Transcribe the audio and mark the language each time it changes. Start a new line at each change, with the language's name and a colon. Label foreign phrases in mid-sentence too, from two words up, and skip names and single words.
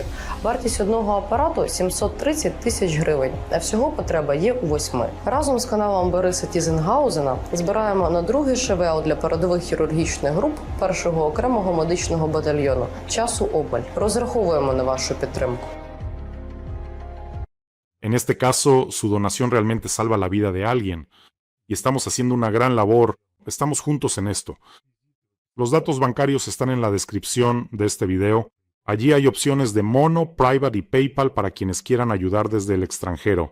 Ukrainian: Вартість одного апарату – 730 тисяч гривень, а всього потреба є у 8. Разом з каналом Бориса Тізенгаузена збираємо на другий ШВЛ для передових хірургічних груп першого окремого медичного батальйону. Часу обмаль. Розраховуємо на вашу підтримку.
Spanish: En este caso, su donación realmente salva la vida de alguien. Y estamos haciendo una gran labor. Estamos juntos en esto. Los datos bancarios están en la descripción de este video. Allí hay opciones de Mono, Private y PayPal para quienes quieran ayudar desde el extranjero.